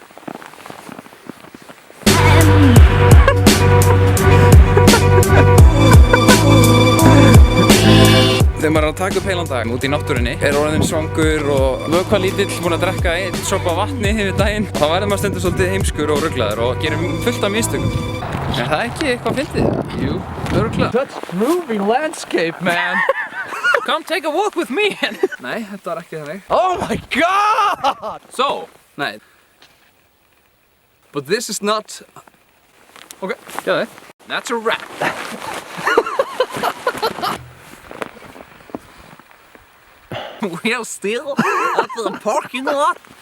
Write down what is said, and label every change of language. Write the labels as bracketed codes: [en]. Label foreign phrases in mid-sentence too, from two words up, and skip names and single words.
[is] Þegar maður er að taka upp heilan dag út í náttúrunni, er orðinn svangur og vökvalítill, búinn að drekka 1 sopa vatni yfir daginn, þá verður maður stundum svolítið heimskur og ruglaður og gerir fullt af mistökum. Er það ekki eitthvað fyndið? Jú, örugglega. [en] That's groovy landscape, man. Come take a walk with me. [is] Nei, þetta var ekki þannig. [en] Oh my god! So, nei. But this is not... Ok, gæði. That's a wrap. We are still at the parking lot.